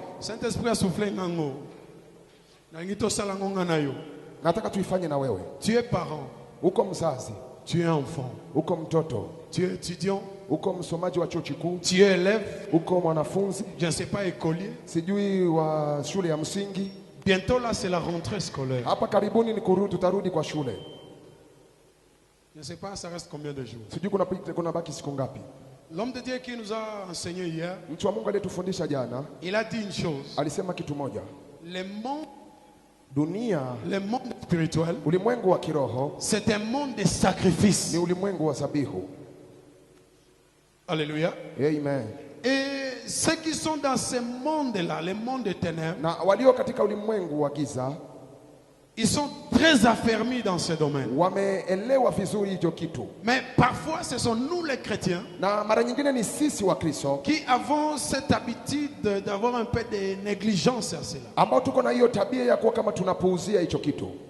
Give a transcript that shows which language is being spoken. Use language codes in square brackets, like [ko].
[fr] Saint-Esprit a soufflé [ln] ngango. Nalingito sa la ngonga nayo. [sw] Nataka tuifanye na wewe. [fr] Tu es parent. [sw] Uko mzazi. [fr] Tu es enfant. [sw] Uko mtoto. [fr] Tu es étudiant. [sw] Uko msomaji wa chuo kikuu. [fr] Tu es élève. [sw] Uko mwanafunzi. [fr] Je ne sais pas, écolier. [sw] Sijui wa shule ya msingi. [fr] Bientôt là c'est la rentrée scolaire. [sw] Hapa karibuni ni kurudi, tutarudi kwa shule. [fr] Je ne sais pas ça reste combien de jours. [sw] Sijui kuna baki siku ngapi. [fr] L'homme de Dieu qui nous a enseigné hier, [sw] mtu wa Mungu aliyetufundisha jana, [fr] il a dit une chose. [sw] Alisema kitu moja. [fr] Le monde, [sw] dunia, [fr] le monde spirituel, [sw] ulimwengu wa kiroho, [fr] c'est un monde de sacrifice. [sw] Ni ulimwengu wa zabihu. Alléluia. Amen. [fr] Et ceux qui sont dans ce monde-là, le monde des ténèbres, [sw] na walio katika ulimwengu wa giza, [fr] ils sont très affermis dans ce domaine. [sw] Wameelewa vizuri hicho kitu. [fr] Mais parfois ce sont nous les chrétiens [sw] na mara nyingine ni sisi wa Kristo [fr] qui avons cette habitude d'avoir un peu de négligence à cela. [sw] Ambao tuko na hiyo tabia ya kuwa kama tunapuuzia hicho kitu.